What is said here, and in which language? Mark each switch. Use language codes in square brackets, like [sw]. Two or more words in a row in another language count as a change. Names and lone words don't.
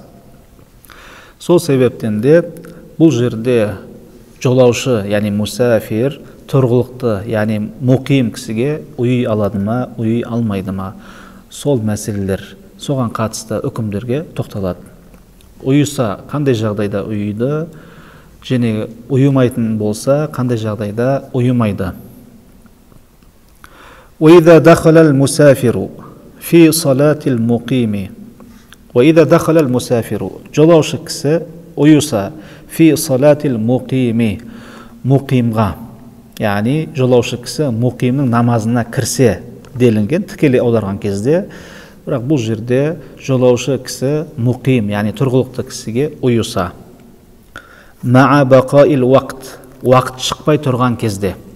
[kk] Сол себептен де бұл жерде жолаушы, яғни мұсафир, тұрғылықты, яғни мұқим кісіге ұйи алады ма, ұйи алмайды ма? Сол мәселелер, соған қатысты үкімдерге тоқталады. Ұйыса қандай жағдайда ұйиды? Және ұйымайтын болса, қандай жағдайда ұйымайды. [ar] وَإِذَا دَخَلَ الْمُسَافِرُ فِي صَلَاةِ الْمُقِيمِ وَإِذَا دَخَلَ الْمُسَافِرُ [kk] жолаушы кісі ұйыса [ar] فِي صَلَاةِ الْمُقِيمِ [kk] мұқимға, яғни жолаушы кісі мұқимның намазына кірсе делінген, тікелей аударған кезде, бірақ бұл жерде жолаушы кісі мұқим, яғни тұрғылықты кісіге ұйыса. [ar] مع بقاء الوقت [kk] шықпай тұрған кезде.